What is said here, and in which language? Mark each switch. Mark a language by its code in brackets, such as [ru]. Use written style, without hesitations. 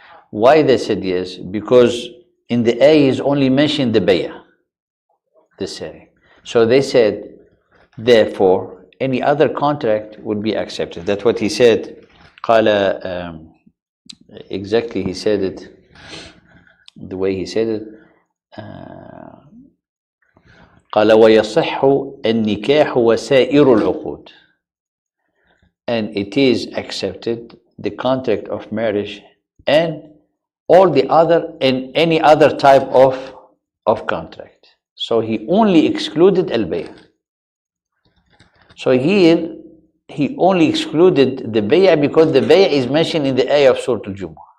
[en] Why they said yes? Because in the A is only mentioned the bay'ah, the selling. So they said, therefore, any other contract would be accepted. That's what he said. قال, exactly, he said it the way he said it. [ar] قال ويصح النكاح وسائر العقود. [en] And it is accepted, the contract of marriage and all the other and any other type of contract. So he only excluded al-bay'. So here he only excluded the bay' because the bay' is mentioned in the ayah of Surah Al-Jumu'ah.